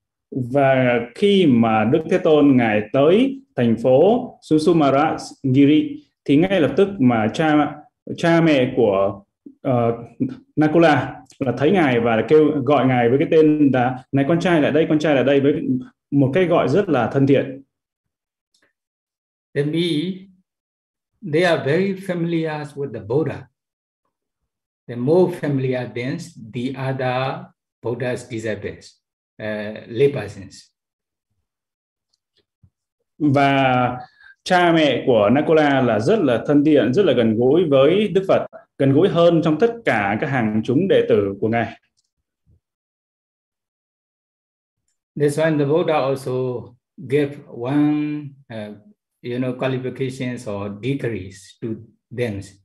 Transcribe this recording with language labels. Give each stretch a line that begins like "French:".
Vietnamese: Và khi mà Đức Thế Tôn ngài tới thành phố Susumaragiri thì ngay lập tức mà cha mẹ của Nakula là thấy ngài và kêu gọi ngài với cái tên là này con trai lại đây với một cái gọi rất là thân thiện.
English: Then they are very familiar with the Buddha. The more familiar than the other Buddha's disciples, lay persons.
Vietnamese: Và cha mẹ của Nakula là rất là thân thiện, rất là gần gũi với Đức Phật, gần gũi hơn trong tất cả các hàng chúng đệ tử của ngài.
English: That's why the Buddha also gave one qualifications or degrees to them.